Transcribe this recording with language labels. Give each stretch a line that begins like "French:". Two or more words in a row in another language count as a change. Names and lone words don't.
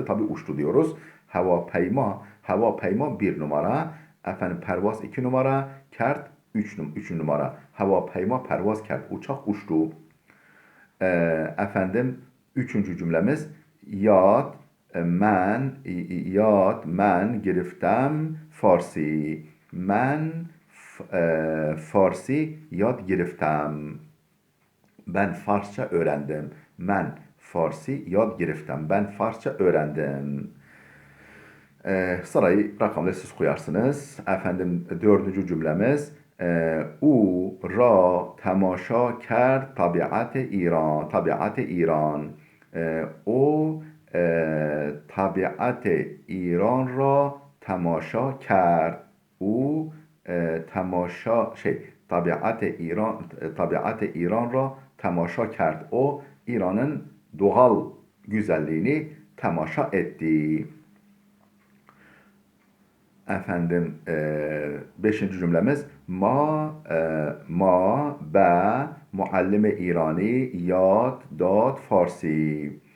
Turkish: Tabi uçtu diyoruz. Havapeyma bir numara. Efendim pervaz iki numara. Kert üç numara.
Persian: هواپیما پرواز کرد.
Turkish: Uçak uçtu. Efendim üçüncü cümlemiz
Persian: یاد من گرفتم فارسی من فارسی yad گرفتم
Turkish: ben Farsça öğrendim. Ben
Persian: فارسی یاد گرفتم.
Turkish: Ben Farsça öğrendim. Sırayı rakamları siz koyarsınız. Efendim dördüncü cümlemiz
Persian: او را تماشا کرد طبیعت ایران.
Turkish: Tabiat İran. O tabiat İran
Persian: را تماشا کرد. او طبیعت ایران را تماشا کرد.
Turkish: O İran'ın doğal güzelliğini temaşa etti. Efendim beşinci cümlemiz
Persian: ما به معلم ایرانی یاد داد فارسی.